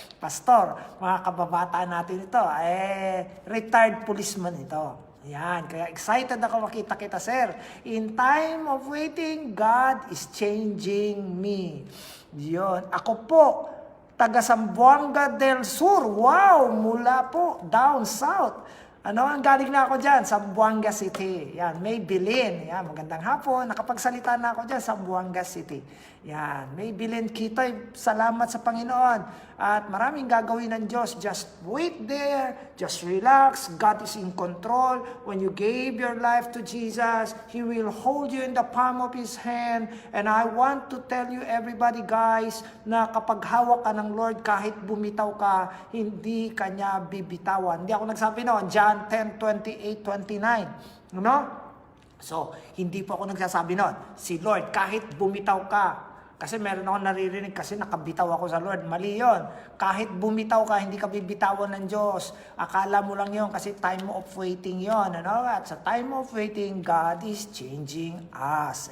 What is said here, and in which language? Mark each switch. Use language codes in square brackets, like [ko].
[tl] Pastor, mga kababataan natin ito, retired policeman ito. Yan, kaya excited ako makita kita, sir. [en] In time of waiting, God is changing me. [tl] Yun, ako po, taga Zamboanga del Sur. Wow, mula po, down south. Ang galing na ako dyan, Zamboanga City. Yan, Maybelline. Yan, magandang hapon. Nakapagsalita na ako dyan, Zamboanga City. Yan, Maybelline Kitoy, salamat sa Panginoon. At maraming gagawin ng Diyos. [en] Just wait there. Just relax. God is in control. When you gave your life to Jesus, He will hold you in the palm of His hand. And I want to tell you everybody, guys, [tl] na kapag hawak ka ng Lord, kahit bumitaw ka, hindi ka niya bibitawan. Hindi ako nagsabi noon, John 10:28-29. No? So, hindi po ako nagsasabi noon. Si Lord, kahit bumitaw ka, Kasi meron ako naririnig kasi nakabitaw ako sa Lord. Mali yun. Kahit bumitaw ka, hindi ka bibitawan ng Diyos. Akala mo lang yun kasi time of waiting yun. Ano? At sa [en] time of waiting, God is changing us.